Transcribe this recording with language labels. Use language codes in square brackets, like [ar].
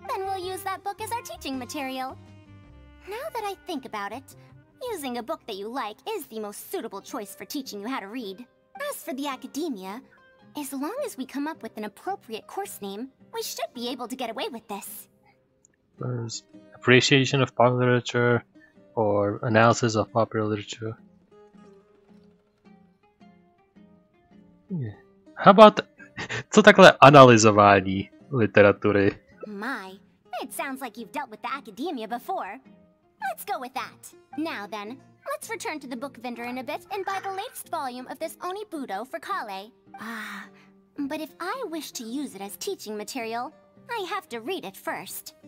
[en] Then we'll use that book as our teaching material. Now that I think about it, using a book that you like is the most suitable choice for teaching you how to read. As for the academia, as long as we come up with an appropriate course name, we should be able to get away with this. There's appreciation of popular literature or analysis of popular literature. How about [cs] co takhle analyzování literatury? [en] My, it sounds like you've dealt with the academia before. Let's go with that. Now then, let's return to the book vendor in a bit and buy the latest volume of this Onibudo for Kale. But if I wish to use it as teaching material, I have to read it first.